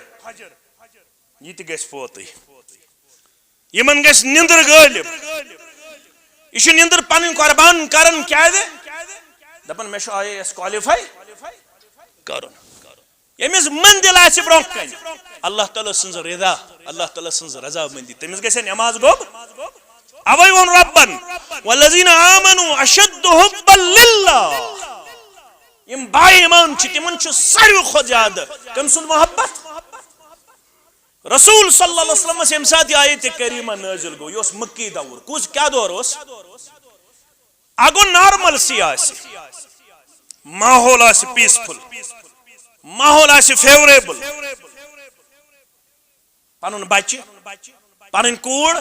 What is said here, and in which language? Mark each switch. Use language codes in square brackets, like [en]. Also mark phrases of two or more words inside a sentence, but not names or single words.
[ks] یہِ تہِ گژھِ فوتٕے یِمن گژھِ نِندٕر غٲلب یہِ چھُ نِندٕر پنٕنۍ قۄربان کران کیٛازِ دپان مےٚ چھُ IAS کالِفاے کرُن ییٚمِس منزل آسہِ برونٛہہ کنہِ اللہ تعالیٰ سٕنٛز رضا اللہ تعالیٰ سٕنٛز رضامندی تٔمِس گژھِ نٮ۪ماز گوٚب اوے ووٚن رۄبن [ar] والذین آمنوا اشد حبا للہ [ks] یِم با ایمان چھِ تِمن چھُ ساروی کھۄتہٕ زیادٕ کٔمۍ سُنٛد محبت رسول [ar] صلی اللہ علیہ وسلم [ks] ییٚمہِ ساتہٕ یہِ آیتِ کریٖمہ نٲزِل گوٚو یہِ اوس مکی دور کُس کیٛاہ دور اوس اکھ گوٚو نارملسی آسہِ ماحول آسہِ پیٖسفُل ماحول آسہِ فیوریبل پنُن بچہِ پنٕنۍ کوٗر